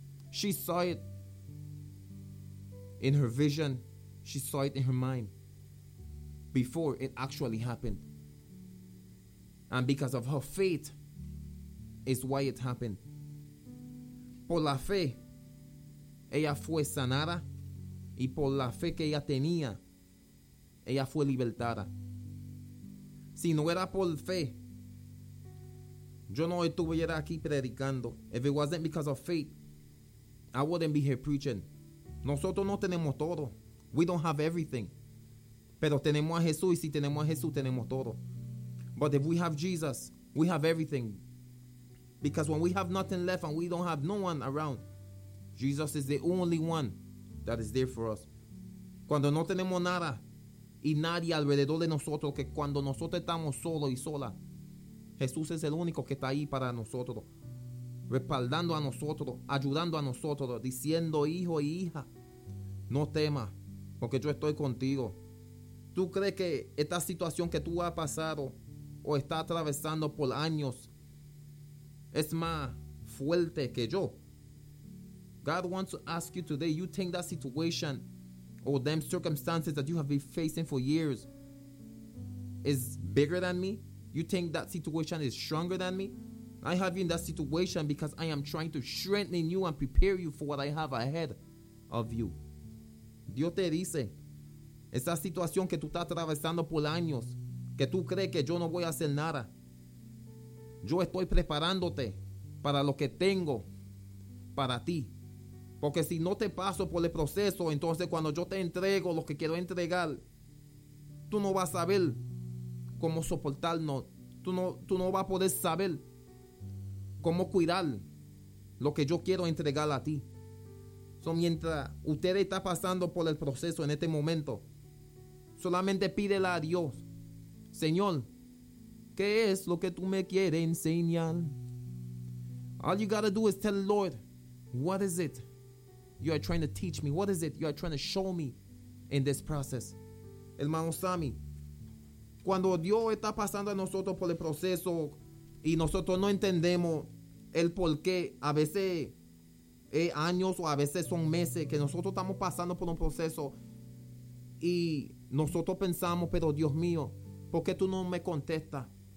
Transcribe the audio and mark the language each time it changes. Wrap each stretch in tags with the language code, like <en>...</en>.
<en>She saw it in her vision. She saw it in her mind before it actually happened. And because of her faith is why it happened.</en> <es>Por la fe, ella fue sanada. Y por la fe que ella tenía, ella fue libertada. Si no era por fe, yo no estuviera aquí predicando.</es> <en>If it wasn't because of faith, I wouldn't be here preaching.</en> <es>Nosotros no tenemos todo.</es> <en>We don't have everything.</en> <es>Pero tenemos a Jesús, y si tenemos a Jesús, tenemos todo.</es> <en>But if we have Jesus, we have everything. Because when we have nothing left and we don't have no one around, Jesus is the only one that is there for us.</en> <es>Cuando no tenemos nada y nadie alrededor de nosotros, que cuando nosotros estamos solo y sola, Jesús es el único que está ahí para nosotros, respaldando a nosotros, ayudando a nosotros, diciendo, hijo y hija, no temas, porque yo estoy contigo. ¿Tú crees que esta situación que tú has pasado o estás atravesando por años es más fuerte que yo?</es> <en>God wants to ask you today, you think that situation or them circumstances that you have been facing for years is bigger than me? You think that situation is stronger than me? I have you in that situation because I am trying to strengthen you and prepare you for what I have ahead of you.</en> <es>Dios te dice, esa situación que tú estás atravesando por años, que tú crees que yo no voy a hacer nada, yo estoy preparándote para lo que tengo para ti. Porque si no te paso por el proceso, entonces cuando yo te entrego lo que quiero entregar, tú no vas a saber cómo soportarlo. Tú no vas a poder saber cómo cuidar lo que yo quiero entregar a ti.</es> <en>So,</en> <es>mientras usted está pasando por el proceso en este momento, solamente pídele a Dios, Señor, ¿qué es lo que tú me quieres enseñar?</es> <en>All you gotta do is tell the Lord, what is it you are trying to teach me? What is it you are trying to show me in this process?</en> <es>Hermano Sammy, cuando Dios está pasando a nosotros por el proceso y nosotros no entendemos el por qué, a veces es años o a veces son meses que nosotros estamos pasando por un proceso y nosotros pensamos, pero Dios mío, ¿por qué tú no me contestas?</es>